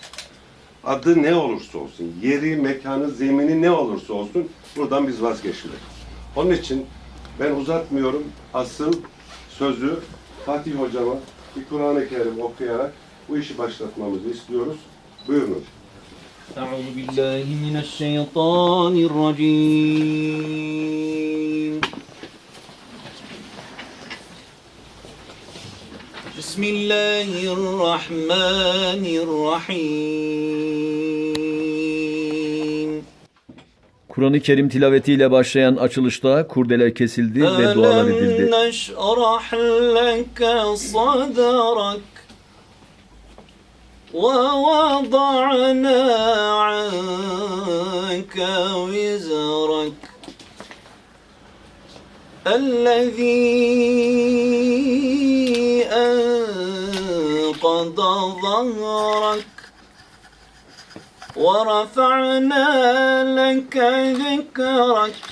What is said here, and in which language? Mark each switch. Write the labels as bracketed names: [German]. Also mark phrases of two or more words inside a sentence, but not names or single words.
[Turkish] Adı ne olursa olsun, yeri, mekanı, zemini ne olursa olsun buradan biz vazgeçmedik. Onun için ben uzatmıyorum. Asıl sözü Fatih Hocama bir Kur'an-ı Kerim okuyarak bu işi başlatmamızı istiyoruz. Buyurun. [Arabic] أعوذ بالله من الشيطان الرجيم بسم الله الرحمن الرحيم [Turkish] Kur'an-ı Kerim tilavetiyle başlayan açılışta kurdeler kesildi ve dualar edildi. [Arabic] ألم نشرح لك صدرك ووضعنا عنك وزرك الذي أنقض ظهرك ورفعنا لك ذكرك